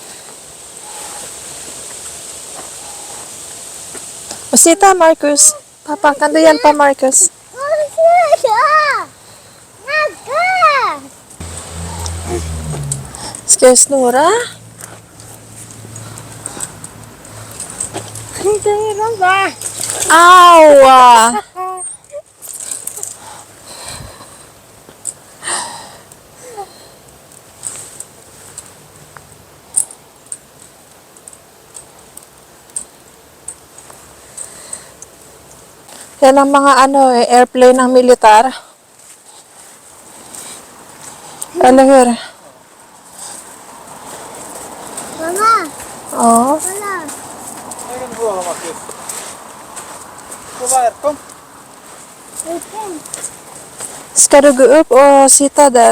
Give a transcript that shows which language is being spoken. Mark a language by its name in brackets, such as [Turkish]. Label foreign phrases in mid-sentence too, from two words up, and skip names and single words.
[Swedish] Och sitta, Marcus. Pappa, kan du hjälpa Marcus? Vad snurrar? Nagga! Ska jag snurra? Inte i de där. Au! [Filipino] Yan ang mga ano, airplane ng militar. [Swedish] Eller hur? Mamma, Ja. kolla. Här kan du få vara, Marcus. Kom här, kom. Vilken? Ska du gå upp och sitta där?